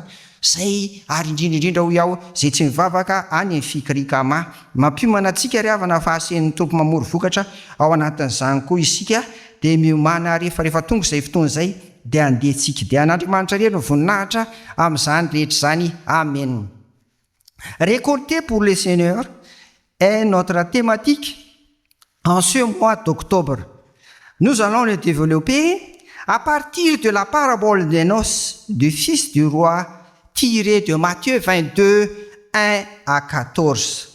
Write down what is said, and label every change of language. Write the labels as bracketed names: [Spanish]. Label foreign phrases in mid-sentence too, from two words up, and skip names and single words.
[Malagasy] Zay ary indrindra ho iaho zay tsy mivavaka any amin'ny fikirikama mampiomana antsika ry havana fa asen'ny tompo mamory vokatra ao anatin'izany koa isika dia miomana rehefa tonga izay fotoana izay dia andehantsika dia an'Andriamanitra rery ny voninahitra amin'izany rehetra zany. Amen. [French] Récolter pour le Seigneur est notre thématique en ce mois d'octobre. Nous allons le développer à partir de la parabole des noces du fils du roi tiré de Matthieu 22, 1 à 14.